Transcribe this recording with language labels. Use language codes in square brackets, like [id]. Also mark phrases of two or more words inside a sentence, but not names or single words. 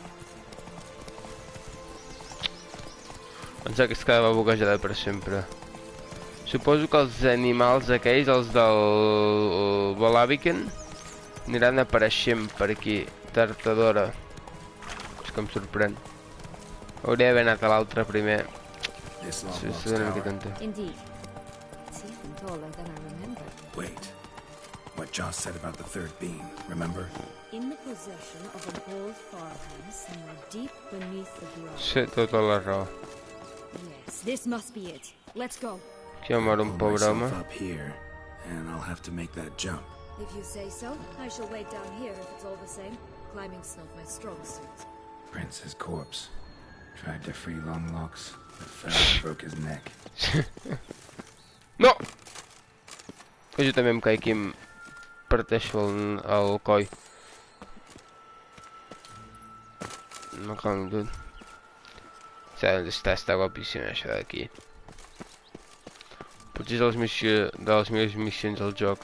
[ca] Pensava que es quedava boquejada per sempre. Suposo que els animals aquells, els del Blaviken, aniran apareixent per aquí, tard o d'hora. És que em sorprèn. Hauria d'haver anat a l'altre primer. [en] Indeed. It's even taller than I remember. Wait. What Joss said about the third being, remember? In the possession of an old farmhouse somewhere deep beneath the ground. [ca] Sí, tota la raó. [en] Yes, this must be it. Let's go. [ca] Aquí va moure un pobre home. [en] Up here, and I'll have to make that jump. If you say so, I shall wait down here if it's all the same. Climbing's not my strong suit. Prince's corpse. Tried to free Longlocks, but fell and broke his neck. No! [ca] Que jo també em caic i em parteixo el coll. No cal tot. Està guapíssim això d'aquí. Potser és de les meves missions al joc.